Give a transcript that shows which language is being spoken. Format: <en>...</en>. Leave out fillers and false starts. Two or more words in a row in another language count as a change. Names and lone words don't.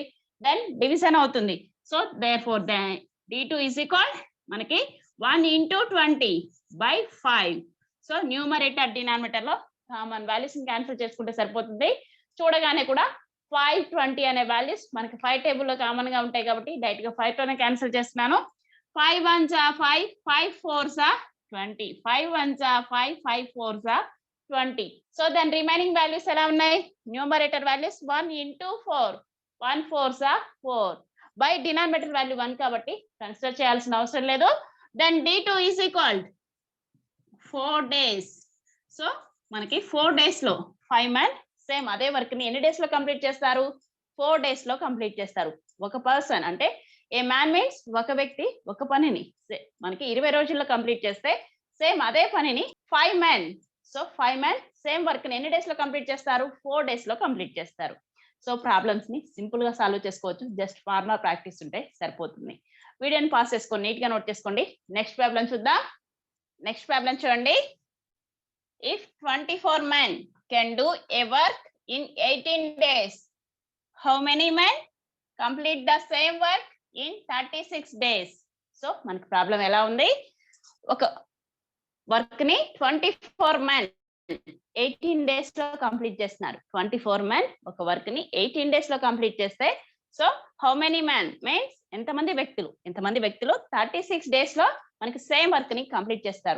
<en>then division అవుతుంది. so therefore D2 is equal మనకి 1 into 20 by 5.</en> <te>సో</te> <en>numerator denominator</en> <te>లో</te> <en>common values</en> <te>ని క్యాన్సిల్ చేసుకుంటే సరిపోతుంది. చూడగానే కూడా 5 20 అనే వాల్యూస్ మనకి 5 టేబుల్ లో కామన్ గా ఉంటాయి కాబట్టి డైరెక్ట్ గా 5 తోనే క్యాన్సిల్ చేస్తున్నాను.</te> <en>5 1s are 5, 5 4s are 20, 5 1s are 5, 5 4s are 20. so then remaining values</en> <te>ఎలా ఉన్నాయి?</te> <en>numerator values 1 into 4, 1 4s are 4 by denominator value</en> <te>1 కాబట్టి కన్సిడర్ చేయాల్సిన అవసరం లేదు.</te> <en>then D2 is equal 4 days.</en> <te>సో మనకి</te> <en>4 days</en> <te>లో</te> <en>5 men</en> <te>సేమ్ అదే వర్క్ ని ఎన్ని డేస్ లో కంప్లీట్ చేస్తారు?</te> <en>4 days</en> <te>లో కంప్లీట్ చేస్తారు. ఒక పర్సన్ అంటే</te> <en>a man means</en> <te>ఒక వ్యక్తి ఒక పనిని మనకి 20 రోజుల్లో కంప్లీట్ చేస్తే సేమ్ అదే పనిని</te> <en>5 men.</en> <te>సో</te> <en>5 men same work</en> <te>ని ఎన్ని డేస్ లో కంప్లీట్ చేస్తారు?</te> <en>4 days</en> <te>లో కంప్లీట్ చేస్తారు.</te> <en>so problems</en> <te>ని సింపుల్ గా సాల్వ్ చేసుకోవచ్చు.</te> <en>just formula practice</en> <te>ఉంటే సరిపోతుంది. వీడియోని పాస్ చేసుకొని నీట్ గా నోట్ చేసుకోండి.</te> <en>next problem</en> <te>చూద్దాం.</te> <en>next problem</en> <te>చూడండి.</te> <en>ఇఫ్ 24 men can do a work in 18 days. How many men complete the same work in 36 days?</en> <te>So మనకి ప్రాబ్లం ఎలా ఉంది, ఒక వర్క్ ని</te> <en>24 men 18 days</en> <te>లో కంప్లీట్ చేస్తున్నారు.</te> <en>24 men</en> <te>ఒక వర్క్ ని</te> <en>18 days</en> <te>లో కంప్లీట్ చేస్తే</te> <en>so how many man means</en> <te>ఎంతమంది వ్యక్తులు</te> <en>36 days</en> <te>లో మనకి</te> <en>same work</en> <te>ని కంప్లీట్ చేస్తారు.</te>